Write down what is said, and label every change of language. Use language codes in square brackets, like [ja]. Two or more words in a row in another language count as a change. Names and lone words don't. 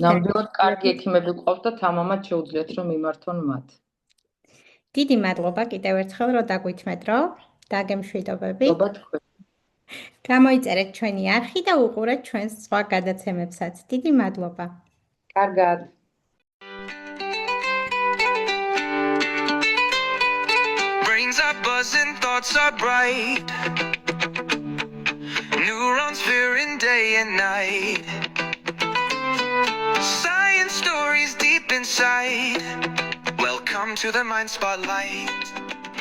[ka] ნამდვილად კარგი ექიმები გვყავთ და თამამად შეუძლიათ რომ მიმართონ მათ. დიდი მადლობა კიდევ ერთხელ, რომ დაგვითმეთ, რომ დაგემშვიდობებით. მადლობა თქვენ. გამოიწერეთ ჩვენი არხი და უყურეთ ჩვენს სხვა გადაცემებსაც. დიდი მადლობა. კარგად. [en] Brains are buzzing, thoughts are bright. Neurons firing day and night. Science stories deep inside. Welcome to the Mind Spotlight.